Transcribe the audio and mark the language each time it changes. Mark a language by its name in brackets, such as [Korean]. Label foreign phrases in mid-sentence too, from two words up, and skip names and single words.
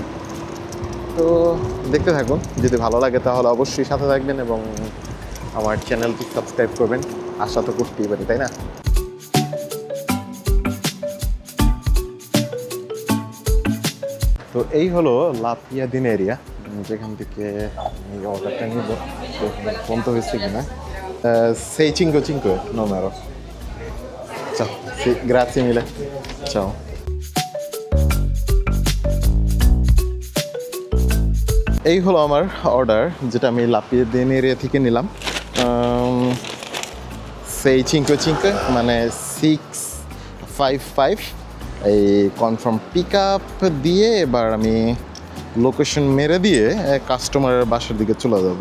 [Bangla] তো দেখতে থাকুন, যদি ভালো লাগে তাহলে অবশ্যই সাথে থাকবেন এবং আমার চ্যানেলটি সাবস্ক্রাইব করবেন। আশা তো করতেই পারি, তাই না? তো এই হলো লাপিয়াদিন এরিয়া, যেখান থেকে আমি অর্ডারটা নিব। ফোন তো হয়েছে কিনা, [Italian] sei 5 numero. Ciao, sì, grazie mille. Ciao. [Bangla] এই হলো আমার অর্ডার, যেটা আমি লাপিয়াদিন এরিয়া থেকে নিলাম। সেই 5 মানে 655, এই [English] confirm pick up [Bangla] দিয়ে এবার আমি লোকেশন মেরে দিয়ে কাস্টমারের বাসার দিকে চলে যাবো।